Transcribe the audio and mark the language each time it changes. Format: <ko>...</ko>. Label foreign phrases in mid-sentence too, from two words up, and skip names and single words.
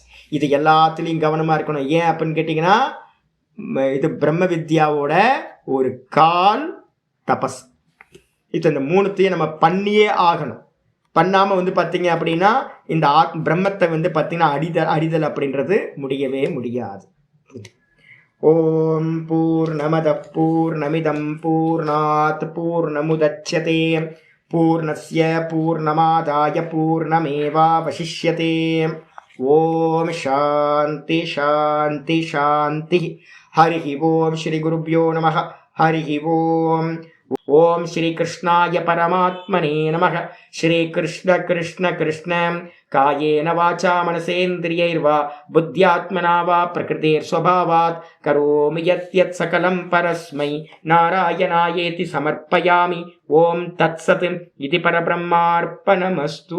<ta>இது எல்லாத்துலேயும் கவனமாக இருக்கணும். ஏன் அப்படின்னு கேட்டிங்கன்னா இது பிரம்ம வித்யாவோட ஒரு கால் தபஸ். இது இந்த மூணுத்தையும் நம்ம பண்ணியே ஆகணும். பண்ணாமல் வந்து பார்த்தீங்க அப்படின்னா இந்த பிரம்மத்தை வந்து பார்த்தீங்கன்னா அறிதல் அப்படின்றது முடியவே முடியாது.</ta> <sa>ॐ पूर्णमद पूर्णमिदं पूर्णात् पूर्णमुदच्यते पूर्णस्य पूर्णमादाय पूर्णमेवावशिष्यते. ॐ शान्ति शान्ति शान्ति. हरि ॐ श्री गुरुभ्यो नमः हरि ॐ. ॐ श्री कृष्णाय परमात्मने नमः. श्री कृष्ण कृष्ण कृष्ण कायेन वाचा मनसेन्द्रियैर्वा बुद्ध्यात्मना वा प्रकृतेस्स्वभावात् करोमि यत् सकलं परस्मै नारायणायेति समर्पयामि. ॐ तत्सत् இது பரபிரம்மார்ப்பணமஸ்து.</sa>